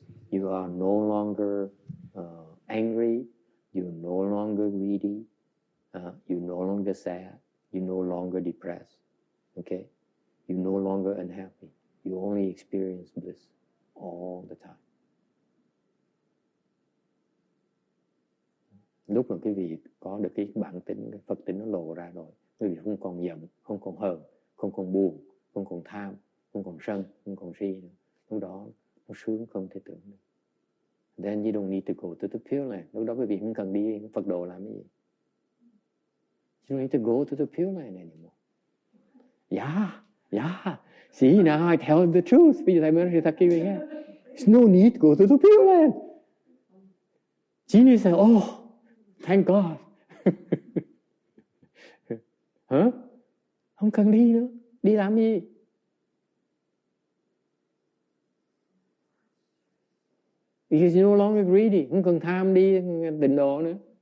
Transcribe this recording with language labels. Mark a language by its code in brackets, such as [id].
[en] You are no longer angry, you're no longer greedy, you're no longer sad, you're no longer depressed, okay? You're no longer unhappy. You only experience bliss all the time. [vi] Lúc mà quý vị có được cái bản tính, cái Phật tính nó lộ ra rồi, quý vị không còn giận, không còn hờn, không còn buồn, không còn tham, không còn sân, không còn si nữa. Lúc đó nó sướng không thể tưởng được. [en] Then you don't need to go to the Pure Land. [vi] Lúc đó quý vị không cần đi Phật độ làm cái gì. [en] You don't need to go to the Pure Land anymore. Yeah. See, now I tell the truth. [vi] Bây giờ thầy mới nói sự thật kia nghe. [en] There's no need to go to the Pure Land. Chỉ need to say, oh, thank God. [vi] Hả? Không cần đi nữa. Đi làm gì? [en] Because you're no longer greedy. [vi] Không cần tham đi tịnh độ nữa.